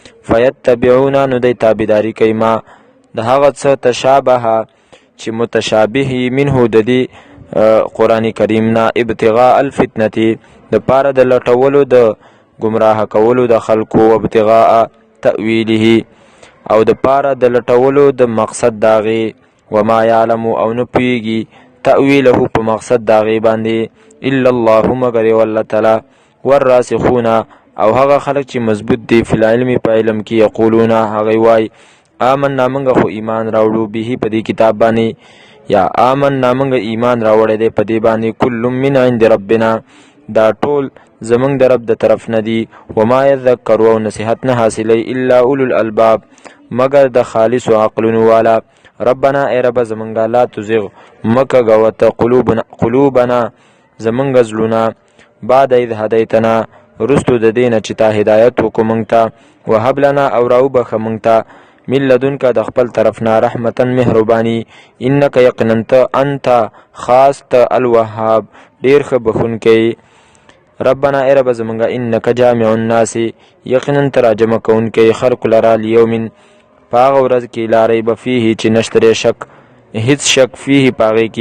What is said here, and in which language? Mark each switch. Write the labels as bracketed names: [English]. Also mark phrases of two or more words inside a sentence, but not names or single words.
[Pashto] فیتبعون نو دی تابعداري کوي ما د هغه څه تشابه چې متشابه منه د دې قرآن کریم نه [Arabic] ابتغاء الفتنه [Pashto] د پاره د لټولو د گمراه کولو د خلکو [Arabic] و ابتغاء تأویله [Pashto] او د پاره د لټولو د مقصد داغي [Arabic] وما یعلم [Pashto] او نه پوهیږي تأویله په مقصد داغي باندې [Arabic] الا الله [Pashto] مگر والله تعالی. والراسخون او هغه خلک چې مضبوط دي [Arabic] فی العلم [Pashto] په علم کې یقولون هغه وای آمنا منګه خو ایمان راوړو به په دې کتاب باندې یا آمنا منګه ایمان راوړی دی په دې باندې [Arabic] کل من عند ربنا [Pashto] دا ټول زمونږ د رب د طرف نه دي. [Arabic] وما یذکر [Pashto] او نصیحت نه حاصلی [Arabic] الا اولو الالباب [Pashto] مگر د خالص عقلونو والا. ربنا ای رب زمونږه [Arabic] لا تزغ [Pashto] مکه غوته قلوبنا زمونږ زړونه [Arabic] بعد اذ هدیتنا [Pashto] رستو د دینه چې تا هدایت وکړو مونږ ته. [Arabic] وهب لنا [Pashto] او راوبخه مونږ ته [Arabic] من لدنک [Pashto] د خپل طرف نه رحمتا مهربانی انک یقینا انت خاص ته الوهاب ډیر ښه بخونکی. ربنا ای رب زمونږه [Arabic] انک جامع الناس [Pashto] یقینا ته راجمع کوونکی خلق لرا لیوم په هغه ورځ کې [Arabic] لا ریب فیه [Pashto] چې نشته شک هیڅ شک فیه په هغې کې.